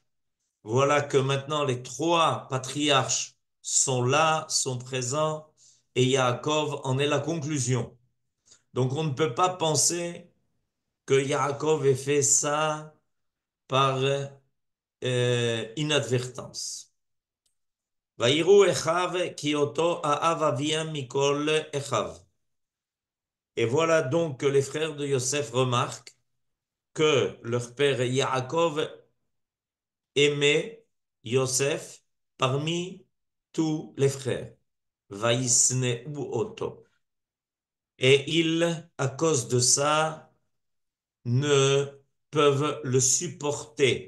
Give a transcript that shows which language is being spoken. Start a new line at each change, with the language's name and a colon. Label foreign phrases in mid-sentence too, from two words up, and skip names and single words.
French: Voilà que maintenant les trois patriarches sont là, sont présents, et Yaakov en est la conclusion. Donc on ne peut pas penser que Yaakov ait fait ça par inadvertance.
Hebrew: ויראו אחיו כי אותו אהב אביהם מכל אחיו.
French: Et voilà donc que les frères de Yosef remarquent que leur père Yaakov aimait Yosef parmi tous les frères.
Hebrew: וישנאו אותו.
French: Et ils, à cause de ça, ne peuvent le supporter.